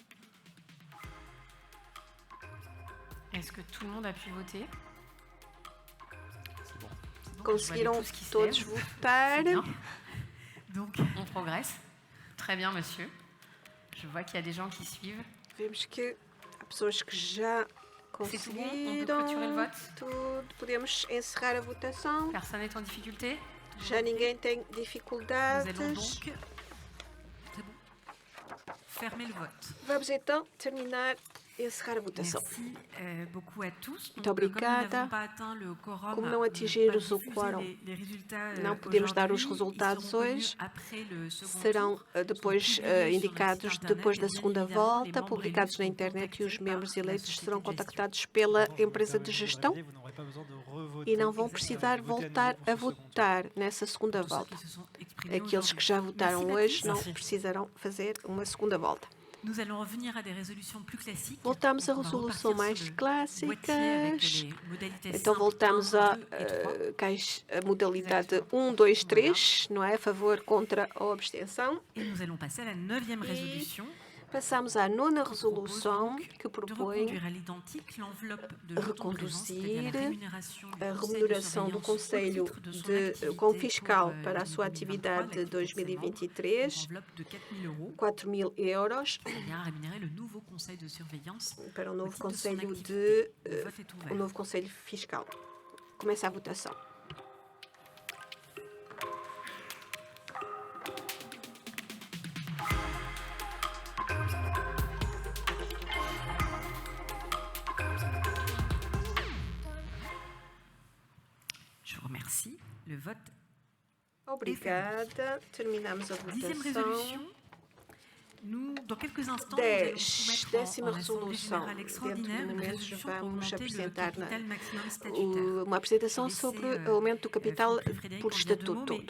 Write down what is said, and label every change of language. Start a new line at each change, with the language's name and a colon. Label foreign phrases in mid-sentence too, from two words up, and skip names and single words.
French: Est-ce que tout le monde a pu voter? C'est bon.
Portuguese: Conseguiram
French: tous qui se
Portuguese: todos
French: lèvent.
Portuguese: votar?
French: C'est bien. Donc, On progresse. Très bien, monsieur. Je vois qu'il y a des gens qui suivent.
Portuguese: Vemos que há pessoas que já
French: C'est tout bon? On peut clôturer le
Portuguese: conseguiram
French: vote?
Portuguese: tudo. Podemos encerrar a votação.
French: Personne n'est en difficulté?
Portuguese: Já ninguém tem
French: nous allons
Portuguese: dificuldades.
French: donc... C'est bon. Fermer le vote.
Portuguese: Vamos então terminar e encerrar a votação.
French: Merci beaucoup à tous.
Portuguese: Muito
French: Donc, comme nous
Portuguese: obrigada.
French: n'avons pas atteint le quorum,
Portuguese: Como não
French: on ne
Portuguese: atingimos
French: peut
Portuguese: o
French: pas diffuser
Portuguese: quórum,
French: les résultats,
Portuguese: não podemos dar os
French: aujourd'hui.
Portuguese: resultados
French: Ils seront connus
Portuguese: hoje.
French: après le second
Portuguese: Serão
French: tour.
Portuguese: depois
French: Sont publiés sur le
Portuguese: indicados
French: site
Portuguese: depois da
French: internet, et
Portuguese: segunda
French: bien évidemment,
Portuguese: volta,
French: les membres
Portuguese: publicados
French: élus
Portuguese: na
French: seront
Portuguese: internet e os
French: contactés
Portuguese: membros
French: par la
Portuguese: eleitos
French: société
Portuguese: serão
French: de gestion.
Portuguese: contactados pela empresa de gestão e não vão precisar voltar a votar nessa segunda
French: Tous ceux
Portuguese: volta.
French: qui se sont exprimés
Portuguese: Aqueles que
French: aujourd'hui.
Portuguese: já votaram
French: Merci,
Portuguese: hoje não
French: Baptiste.
Portuguese: precisarão fazer uma segunda volta.
French: Nous allons revenir à des résolutions plus classiques.
Portuguese: Voltamos a
French: Donc, on va
Portuguese: resoluções
French: repartir
Portuguese: mais
French: sur le boîtier avec
Portuguese: clássicas.
French: les modalités
Portuguese: Então
French: simples
Portuguese: voltamos
French: 1,
Portuguese: à
French: 2 et 3.
Portuguese: a modalidade 1, 2, 3, não é? A favor, contra ou abstenção.
French: Et nous allons passer à la 9e résolution.
Portuguese: Passamos à nona
French: Propose
Portuguese: resolução,
French: donc
Portuguese: que
French: de
Portuguese: propõe
French: reconduire à l'identique l'enveloppe de jetons de présence, c'est-à-dire la rémunération
Portuguese: a
French: du
Portuguese: remuneração do Conselho Conselho
French: de Surveillance
Portuguese: com
French: au titre de son
Portuguese: fiscal
French: activité
Portuguese: para a
French: pour,
Portuguese: sua
French: 2023,
Portuguese: atividade de
French: l'activité de ses membres,
Portuguese: 2023,
French: enveloppe de 4 000 €,
Portuguese: 4.000 euros
French: c'est-à-dire à rémunérer le nouveau Conseil de surveillance.
Portuguese: para o
French: au
Portuguese: novo
French: titre de son
Portuguese: Conselho
French: activité. Le vote est
Portuguese: o
French: ouvert.
Portuguese: novo Conselho Fiscal. Começa a votação.
French: Je vous remercie. Le vote.
Portuguese: Obrigada. Terminamos a
French: 10e
Portuguese: votação.
French: résolution.
Portuguese: 10ª resolução. Dentro de momentos vamos apresentar uma apresentação sobre o aumento do capital por estatuto.